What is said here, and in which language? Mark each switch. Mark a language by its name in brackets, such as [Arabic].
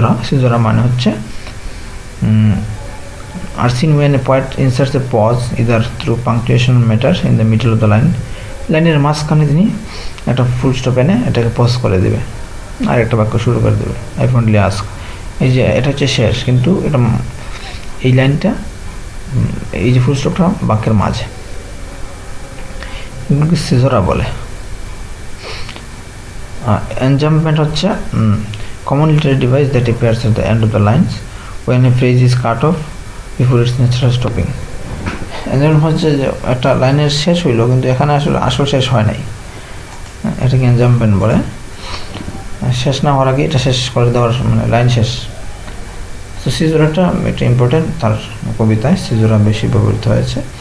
[Bangla] সিজোরা মানে হচ্ছে [English] are seen when a poet inserts a pause either through punctuation matter in the middle of the line, [Bangla] লাইনের মাঝখানে তিনি একটা ফুল স্টপ এনে এটাকে পজ করে দেবে আর একটা বাক্য শুরু করে দেবে। আই ফ্রেন্ডলি আস্ক, এই যে এটা হচ্ছে শেষ, কিন্তু এটা এই লাইনটা, এই যে ফুল স্টপটা বাক্যের মাঝে, এগুলোকে সিজোরা বলে। [English] Enjambment হচ্ছে common literary device that appears at the end of the lines when a phrase is cut off before its natural stopping. [Bangla] এনজাম্পমেন্ট হচ্ছে যে একটা লাইনের শেষ হইলো কিন্তু এখানে আসলে আসল শেষ হয় নাই, এটাকে এনজাম্পমেন্ট বলে। শেষ না হওয়ার আগে এটা শেষ করে দেওয়ার, মানে লাইন শেষ। তো সিজোরাটা এটা ইম্পর্টেন্ট, তার কবিতায় সিজোরা বেশি ব্যবহৃত হয়েছে।